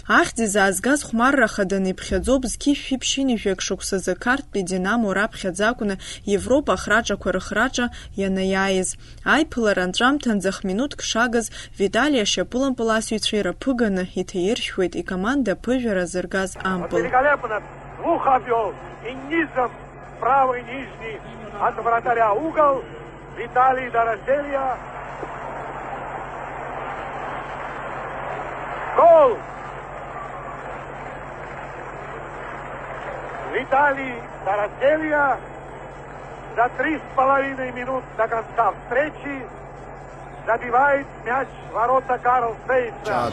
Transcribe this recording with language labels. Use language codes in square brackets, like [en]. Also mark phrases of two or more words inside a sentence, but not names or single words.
[ab] Ахьӡ изаазгаз хәмарра хаданы иԥхьаӡоуп зқьи шәиԥшьини жәак шықәсазы Қарҭтәи Динамо раԥхьаӡа акәны Европа ахраҿақәа рыхраҿа ианаиааиз. Аиԥылара анҵәамҭанӡа хә-минуҭк шагаз Витали ашьапылампыл асҩцәа ираԥыганы иҭаиршәуеит икоманда ԥыжәара зыргаз ампыл. [ru] Великолепно! Двух обвел и низом правый нижний от вратаря угол. Виталий Дороселия. Гол! Виталий Дороселия за 3,5 минут до конца встречи забивает мяч в ворота Карл Сейца.